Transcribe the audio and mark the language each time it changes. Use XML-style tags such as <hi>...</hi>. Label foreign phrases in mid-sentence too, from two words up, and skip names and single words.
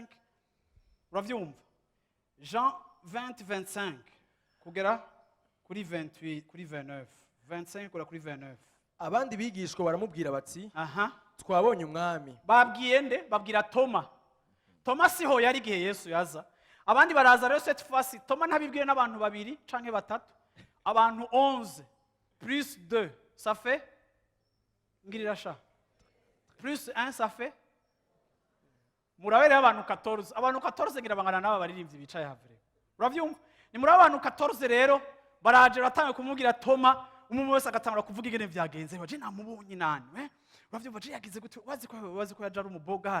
<rn>Uravyumva? Jean 20 25 kugera kuri 28 kuri 29. 25 kugera kuri 29. Abandi bigishwa baramubwira bati, Aha. twabonye umwami. Babwiye nde? Babwira Toma. Toma siho yari igihe Yesu yaza. Abandi baraza rero</rn> <fr>cette fois-ci.</fr> <rn>Toma ntabibwiye n'abantu babiri canke batatu. Abantu 11 plus 2,</rn> <fr>ça fait</fr> <rn>ngirira sha. Plus 1</rn> <fr>ça fait</fr> <rn>murabere abantu 14. Abantu 14 ngira bangana n'aba baririmbyi bicaye havre. Uravyumva? Ni muri abantu 14 rero baraje batanga kumubwira Toma, umwe wese agatangura kuvuga ingene vyagenze. Baje namubonye nani, uravyumva je yagize gute? Wazi ko yaje ari umuboga.</rn>